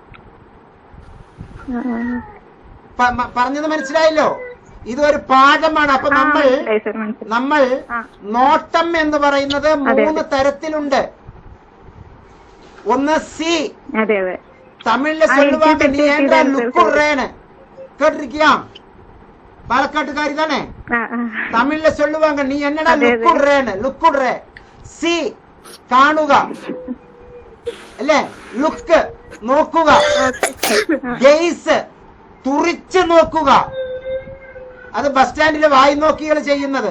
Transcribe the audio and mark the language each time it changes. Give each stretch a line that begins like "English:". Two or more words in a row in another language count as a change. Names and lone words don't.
Malayalam: പറഞ്ഞത് മനസ്സിലായല്ലോ? ഇതൊരു പാഠമാണ്. അപ്പൊ നമ്മൾ നോട്ടം എന്ന് പറയുന്നത് 3 തരത്തിലുണ്ട്. ഒന്ന് സി, തമിഴില്
Tamil: சொல்லுவாங்க நீ ஏண்டா லுக்குறேன்னு கேட்டிருக்கியா? பாலக்காட்டுக்காரி தானே. തമിഴില് சொல்லுவாங்க நீ என்னடா லுக்குறேன்னு.
Malayalam: ലുക്കുറേ. സി കാണുക അല്ലേ? ലുക്ക് നോക്കുക. ഗെയ്സ് തുറിച്ച് നോക്കുക. അത് ബസ് സ്റ്റാൻഡിലെ വായി നോക്കികൾ ചെയ്യുന്നത്.